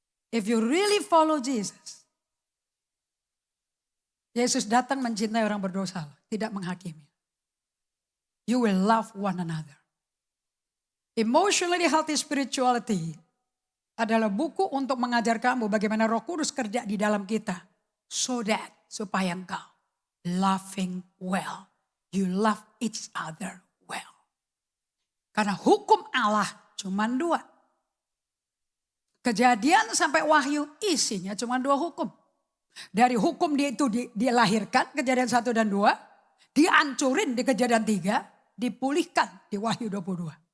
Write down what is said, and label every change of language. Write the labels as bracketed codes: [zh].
[en] If you really follow Jesus. [id] Yesus datang mencintai orang berdosa, tidak menghakimi. [en] You will love one another. [id] Emotionally healthy spirituality adalah buku untuk mengajar kamu bagaimana Roh Kudus kerja di dalam kita. Supaya engkau [en] loving well. You love each other well. [id] Karena hukum Allah cuma 2. Kejadian sampai Wahyu isinya cuma 2 hukum. Dari hukum dia itu dilahirkan, kejadian 1 dan 2. Dihancurin di kejadian 3. Dipulihkan di Wahyu 22.